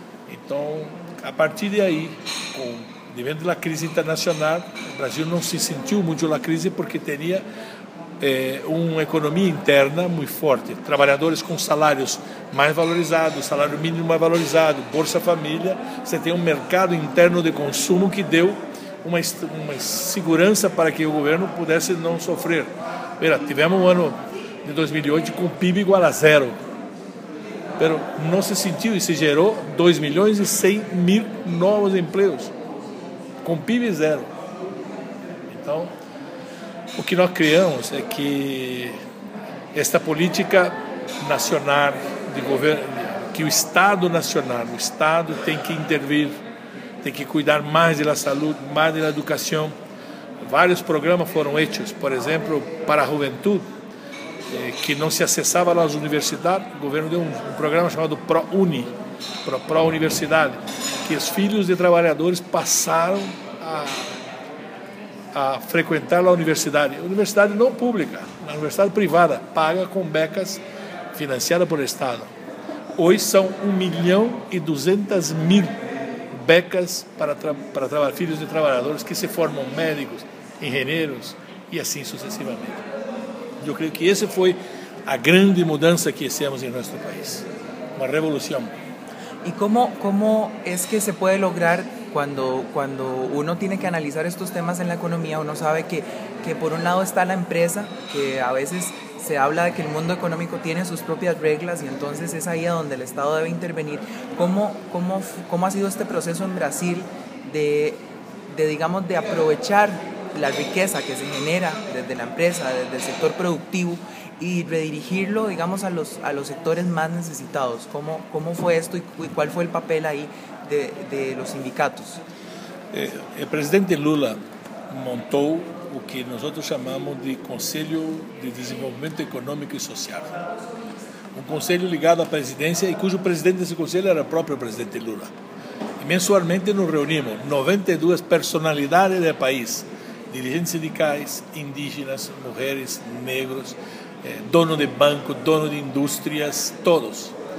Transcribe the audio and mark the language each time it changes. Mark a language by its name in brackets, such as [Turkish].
[Spanish] Entonces, a partir de ahí, debido a la crisis internacional, el Brasil no se sintió mucho la crisis porque tenía una economía interna muy fuerte, trabajadores con salarios más valorizados, salario mínimo más valorizado, Bolsa Família, você tem un mercado interno de consumo que deu una segurança para que el gobierno pudiese no sofrer. Mira, tivemos un año de 2008 con PIB igual a cero, pero no se sintió y se generó 2 millones y 100 mil nuevos empleos, con PIB cero. [Portuguese] Entonces, o que nós criamos é que esta política nacional de governo, que o Estado nacional, o Estado tem que intervir, tem que cuidar mais da saúde, mais da educação. Vários programas foram feitos, por exemplo, para a juventude, que não se acessava nas universidades, o governo deu um programa chamado ProUni, Pro-Universidade, que os filhos de trabalhadores passaram a frequentar a universidade. Universidade não pública, a universidade privada, paga com becas financiadas pelo Estado. Hoje são 1 milhão e 200 mil becas para filhos de trabalhadores que se formam médicos, engenheiros e assim sucessivamente. Eu creio que essa foi a grande mudança que fizemos em nosso país. Uma revolução. E como é que se pode lograr? [Spanish] Cuando uno tiene que analizar estos temas en la economía, uno sabe que por un lado está la empresa, que a veces se habla de que el mundo económico tiene sus propias reglas y entonces es ahí donde el Estado debe intervenir. ¿Cómo ha sido este proceso en Brasil de aprovechar la riqueza que se genera desde la empresa, desde el sector productivo y redirigirlo, digamos, a los sectores más necesitados? ¿Cómo fue esto y cuál fue el papel ahí de los sindicatos? [Portuguese] O presidente Lula montou o que nós chamamos de Conselho de Desenvolvimento Econômico e Social. Um conselho ligado à presidência e cujo presidente desse conselho era o próprio presidente Lula. E mensualmente nos reunimos 92 personalidades do país, dirigentes sindicais, indígenas, mulheres, negros, dono de banco, dono de indústrias, todos.